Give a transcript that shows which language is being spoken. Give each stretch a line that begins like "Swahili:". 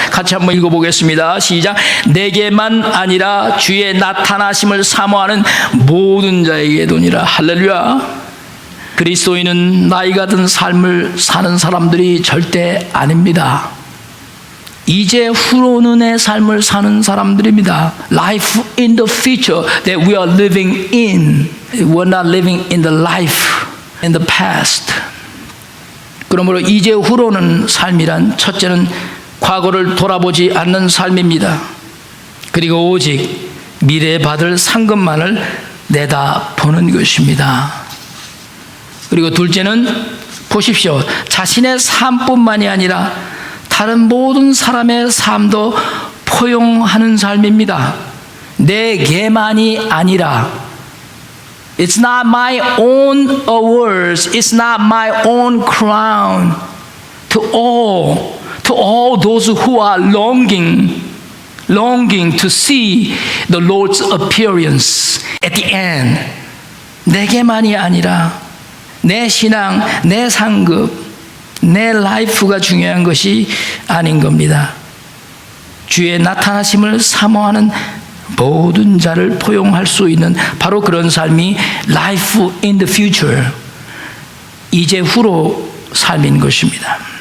Korean: 같이 한번 읽어보겠습니다. 시작. 내게만 아니라 주의 나타나심을 사모하는 모든 자에게도니라. 할렐루야. 그리스도인은 나이가 든 삶을 사는 사람들이 절대 아닙니다. 이제 후로는의 삶을 사는 사람들입니다.
English: Life in the future that we are living in. We're not living in the life in the past.
Korean: 그러므로 이제 후로는 삶이란 첫째는 과거를 돌아보지 않는 삶입니다. 그리고 오직 미래에 받을 상급만을 내다보는 것입니다. 그리고 둘째는 보십시오. 자신의 삶뿐만이 아니라 다른 모든 사람의 삶도 포용하는 삶입니다. 내게만이 아니라
English: It's not my own awards. It's not my own crown. To all those who are longing to see the Lord's appearance at the end.
Korean: 내게만이 아니라 내 신앙, 내 상급, 내 라이프가 중요한 것이 아닌 겁니다. 주의 나타나심을 사모하는 모든 자를 포용할 수 있는 바로 그런 삶이
English: life in the future,
Korean: 이제 후로 삶인 것입니다.